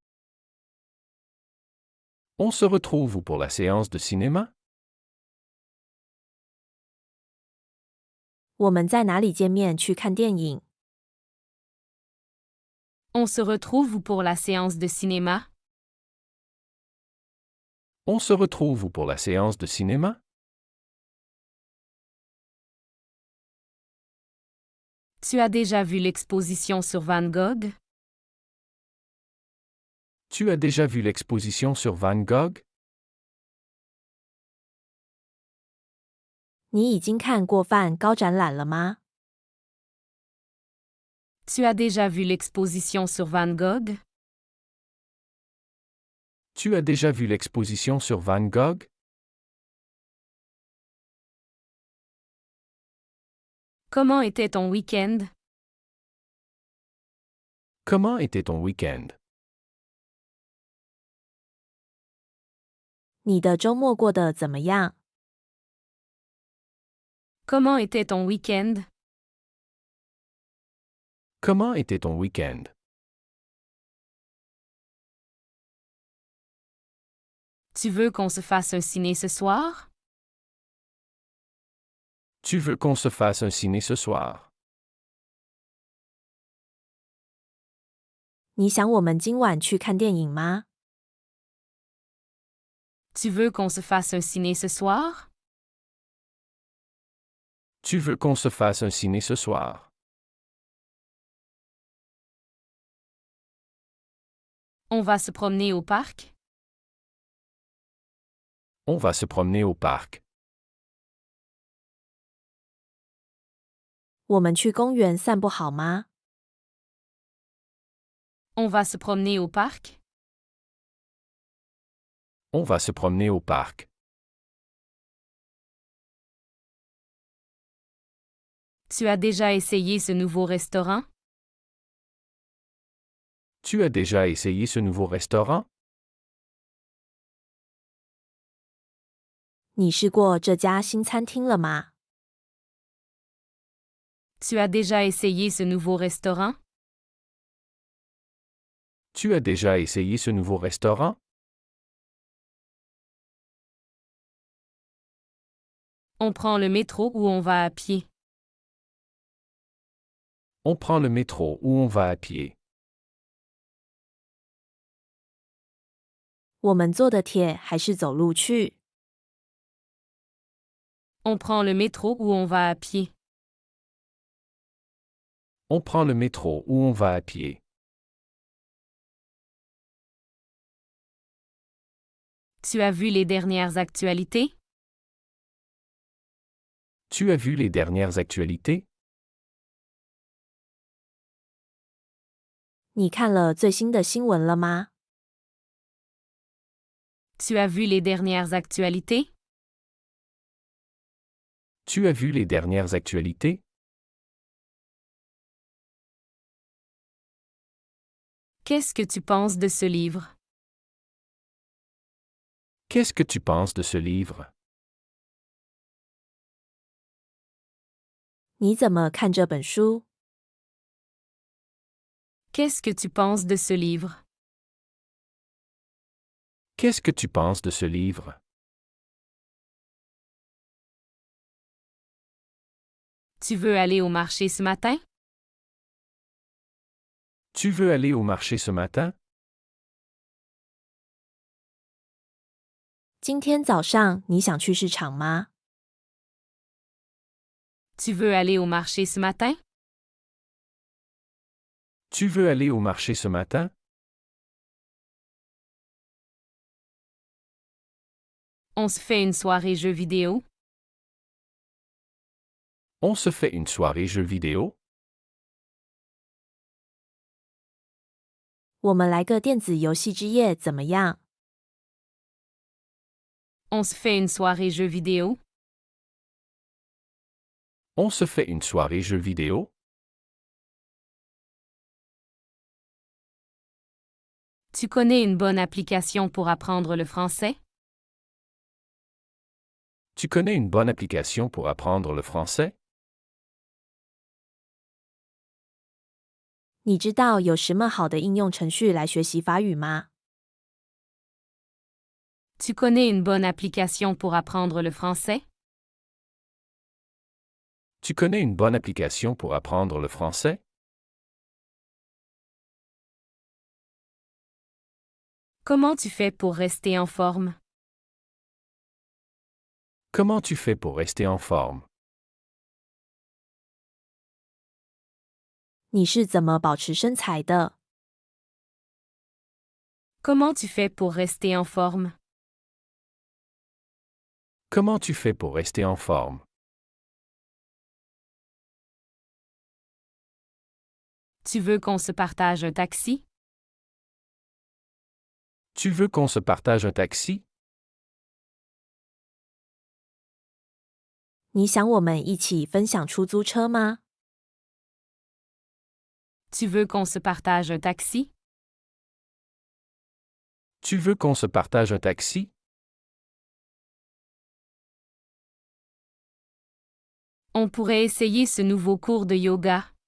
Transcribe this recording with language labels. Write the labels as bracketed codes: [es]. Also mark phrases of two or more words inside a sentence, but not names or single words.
[fr] On se retrouve où pour la séance de cinéma? [zh] 我们在哪里见面去看电影？ [fr] On se retrouve où pour la séance de cinéma? On se retrouve où pour la séance de cinéma? Tu as déjà vu l'exposition sur Van Gogh? Tu as déjà vu l'exposition sur Van Gogh? [zh] 你已经看过梵高展览了吗？ [fr] Tu as déjà vu l'exposition sur Van Gogh? Tu as déjà vu l'exposition sur Van Gogh? Comment était ton week-end? Comment était ton week-end? [zh] 你的周末过得怎么样？ [fr] Comment était ton week-end? Comment était ton week-end? Tu veux qu'on se fasse un ciné ce soir? Tu veux qu'on se fasse un ciné ce soir? [zh] 你想我们今晚去看电影吗？ [fr] Tu veux qu'on se fasse un ciné ce soir? Tu veux qu'on se fasse un ciné ce soir? On va se promener au parc? On va se promener au parc. [zh] 我们去公园散步好吗？ [fr] On va se promener au parc? On va se promener au parc. Tu as déjà essayé ce nouveau restaurant? Tu as déjà essayé ce nouveau restaurant? [zh] 你试过这家新餐厅了吗？ [fr] Tu as déjà essayé ce nouveau restaurant? Tu as déjà essayé ce nouveau restaurant? On prend le métro ou on va à pied? On prend le métro ou on va à pied? [zh] 我们坐的铁还是走路去？ [fr] On prend le métro ou on va à pied? On prend le métro ou on va à pied? Tu as vu les dernières actualités? Tu as vu les dernières actualités? [zh] 你看了最新的新闻了吗？ [fr] Tu as vu les dernières actualités? Tu as vu les dernières actualités? Qu'est-ce que tu penses de ce livre? Qu'est-ce que tu penses de ce livre? [zh] 你怎么看这本书？ [fr] Qu'est-ce que tu penses de ce livre? Qu'est-ce que tu penses de ce livre? Tu veux aller au marché ce matin? Tu veux aller au marché ce matin? [zh] 今天早上你想去市场吗？ [fr] Tu veux aller au marché ce matin? Tu veux aller au marché ce matin? On se fait une soirée jeux vidéo? On se fait une soirée jeux vidéo? [zh] 我们来个电子游戏之夜怎么样？ [fr] On se fait une soirée jeux vidéo? On se fait une soirée jeux vidéo? Tu connais une bonne application pour apprendre le français? Tu connais une bonne application pour apprendre le français? [zh] 你知道有什么好的应用程序来学习法语吗？ [fr] Tu connais une bonne application pour apprendre le français? Tu connais une bonne application pour apprendre le français? Comment tu fais pour rester en forme? Comment tu fais pour rester en forme? [zh] 你是怎么保持身材的？ [fr] Comment tu fais pour rester en forme? Comment tu fais pour rester en forme? Tu veux qu'on se partage un taxi? Tu veux qu'on se partage un taxi? [zh] 你想我们一起分享出租车吗？ [fr] Tu veux qu'on se partage un taxi? Tu veux qu'on se partage un taxi? On pourrait essayer ce nouveau cours de yoga.